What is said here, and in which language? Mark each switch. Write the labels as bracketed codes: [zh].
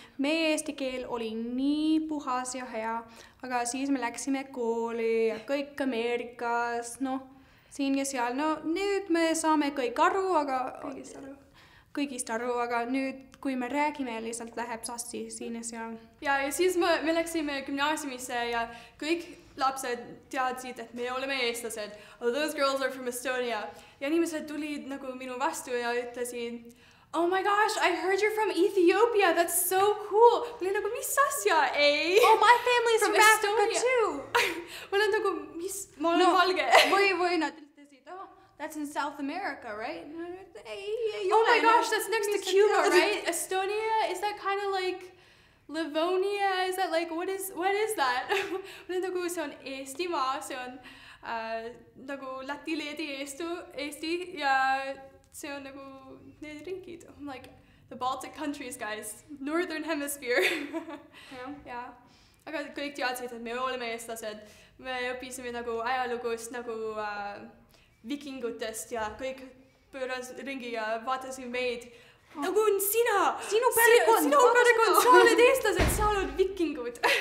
[et] Meie eesti keel oli nii puhas ja hea, aga siis me läksime kooli ja kõik Ameerikas, siin ja seal. Nüüd me saame kõik aru, aga kõigist aru, aga nüüd, kui me räägime, lihtsalt läheb sassi siin ja seal. Ja siis me läksime gümnaasiumisse ja kõik lapsed teadsid, et me oleme eestlased. [en] Oh, those girls are from Estonia. [et] Ja inimesed tulid nagu minu vastu ja ütlesid, [en] oh my gosh, I heard you're from Ethiopia. That's so cool. [et] Ma olin nagu, mis asja? Ei. [en] Oh, my family is from Africa too. [et] Ma olen nagu, ma olen valge. Või nad ütlesid, [en] oh, that's in South America, right? Oh my gosh, that's next to Cuba, right? Estonia, is that kind of like Livonia? Is that like, what is that? [et] Ma olen nagu, see on Eestimaa, see on nagu Läti, Leedi, Eesti ja see on nagu need ringid. [en] I'm like, the Baltic countries, guys. Northern hemisphere. Ja. [et] Aga kõik teadsid, et me oleme eestlased. Me õpisime nagu ajalugust, nagu vikingutest ja kõik pööras ringi ja vaatasid meid. Nagu on sina! Sinu perekond! Sa oled eestlased, sa oled vikingud.